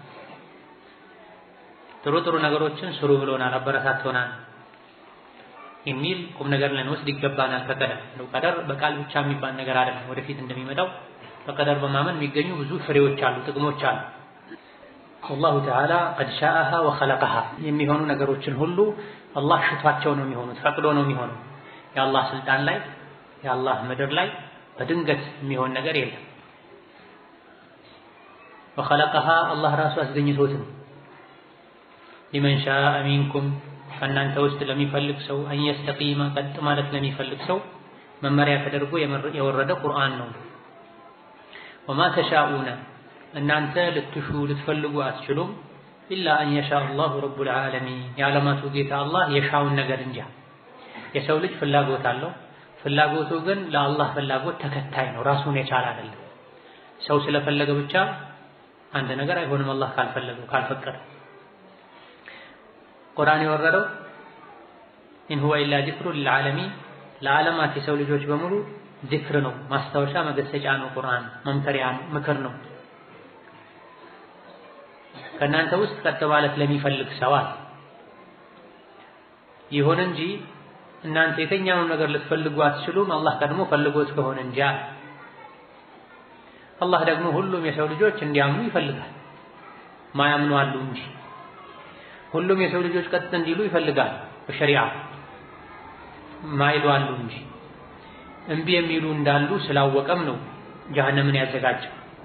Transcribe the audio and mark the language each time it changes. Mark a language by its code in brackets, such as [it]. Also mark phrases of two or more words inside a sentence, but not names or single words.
[am] ጥሩ ነገሮችን ስሩ ብሎናል፣ አበረታቶናል የሚል ቁም ነገር ልንወስድ ይገባናል። ከቀደር ነው ቀደር በቃል ብቻ የሚባል ነገር አይደለም። ወደፊት እንደሚመጣው በቀደር በማመን የሚገኙ ብዙ ፍሬዎች አሉ፣ ጥቅሞች አሉ። [ar] والله تعالى قد شاءها وخلقها [am] የሚሆኑ ነገሮችን ሁሉ አላህ ሽቷቸው ነው የሚሆኑት፣ ፈቅዶ ነው የሚሆኑት። የአላህ ስልጣን ላይ የአላህ ምድር ላይ በድንገት የሚሆን ነገር የለም። [ar] وخلقها الله [am] ራሱ አስገኝቶት ነው። [ar] لمن شاء منكم [am] ከእናንተ ውስጥ ለሚፈልግ ሰው [ar] أن يستقيم [am] ቀጥ ማለት ለሚፈልግ ሰው መመሪያ ተደርጎ የወረደ ቁርአን ነው። [ar] وما تشاءون [am] እናንተ ልትፈልጉ አትችሉም [ar] إلا أن يشاء الله رب العالمين [am] የዓለማቱ ጌታ አላህ የሻውን ነገር እንጂ። የሰው ልጅ ፍላጎት አለው። ፍላጎቱ ግን ለአላህ ፍላጎት ተከታይ ነው፣ ራሱን የቻለ አይደለም። ሰው ስለፈለገ ብቻ አንድ ነገር አይሆንም፣ አላህ ካልፈለገው ካልፈቀደ። ቁርአን የወረደው [ar] إن هو إلا ذكر للعالمين [am] ለዓለማት የሰው ልጆች በሙሉ ዚክር ነው፣ ማስታወሻ መገሰጫ ነው። ቁርአን መምከሪያ ነው፣ ምክር ነው። ከእናንተ ውስጥ ቀጥ ማለት ለሚፈልግ ሰው ይሁን እንጂ እናንተ የትኛውን ነገር ልትፈልጉ አትችሉም፣ አላህ ቀድሞ ፈልጎት ከሆነ እንጂ። አላህ ደግሞ ሁሉም የሰው ልጆች እንዲያምኑ ይፈልጋል። ማያምኑ አሉ እንጂ ሁሉም የሰው ልጆች ቀጥ እንዲሉ ይፈልጋል። በሸሪዓ ማይሉ አሉ እንጂ እምቢ የሚሉ እንዳሉ ስላወቀም ነው ጀሃነምን ያዘጋጀው።